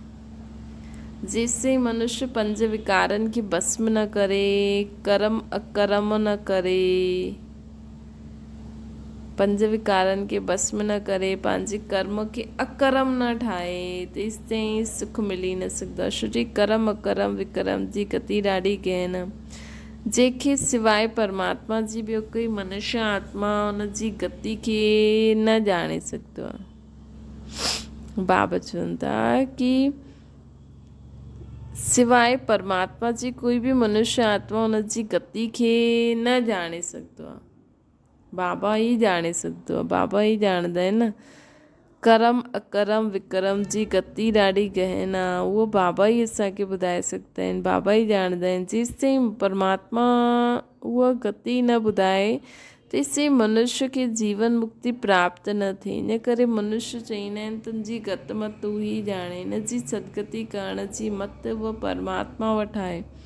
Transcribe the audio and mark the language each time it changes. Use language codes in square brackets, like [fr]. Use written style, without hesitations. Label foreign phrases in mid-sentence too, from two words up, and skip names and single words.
[sd] जेसिताईं मनुष्य 5 विकारनि खे भस्म न करे, कर्म अकर्म न करे, 5 विकारनि खे भस्म न करे, पंहिंजे कर्म खे अकर्म न ठाहे, तेसिताईं सुख मिली न सघंदो आहे। छोजी कर्म अकर्म विकर्म जी गति ॾाढी गहन आहे, जंहिंखे सवाइ परमात्मा जी ॿियो कोई मनुष्य आत्मा उन जी गति खे न ॼाणे सघंदो आहे। बाबा चवनि था कि सिवाइ परमात्मा जी कोई बि मनुष्य आत्मा उन जी गति खे न ॼाणे सघंदो आहे, बाबा ही ॼाणे सघंदो आहे, बाबा ही ॼाणंदा आहिनि न। कर्म अकर्म विकर्म जी गति ॾाढी गहन आहे, उहो बाबा ही असांखे ॿुधाए सघंदा आहिनि, बाबा ही ॼाणंदा आहिनि। जेसिताईं परमात्मा उहा गति न ॿुधाए, तेसिताईं मनुष्य खे जीवन मुक्ति प्राप्त न थिए। इन करे मनुष्य चवंदा आहिनि तुंहिंजी गत मत तूं ही ॼाणे, हिन जी सदगति करण जी मत उहा परमात्मा वटि आहे।